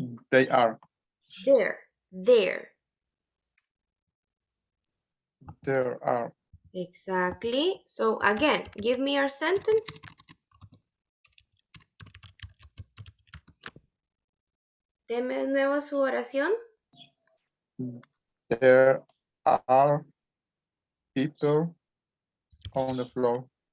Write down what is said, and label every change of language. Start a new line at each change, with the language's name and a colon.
English: They are. There. There. There are. Exactly. So again, give me your sentence.
Spanish: Deme de nuevo su oración.
English: There are people on the floor.